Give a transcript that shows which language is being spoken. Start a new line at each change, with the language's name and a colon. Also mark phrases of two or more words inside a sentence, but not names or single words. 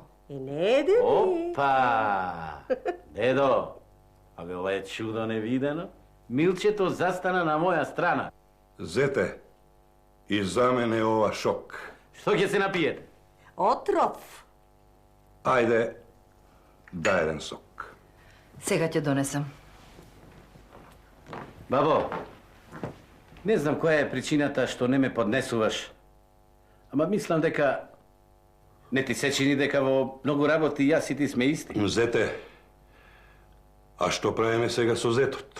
Macedonian: И не е дени. Опа! Дедо, абе ова е чудо невидено. Милчето застана на моја страна. Зете, и за мене ова шок. Што ќе се напиете? Отров.
Serbian: Ajde, daj jedan sok.
Macedonian: Сега ќе донесам. Бабо, не знам која е причината што не ме поднесуваш. Ама мислам дека не ти се чини дека во многу работи јас и ти сме исти. Зете, а што правиме сега со зетот?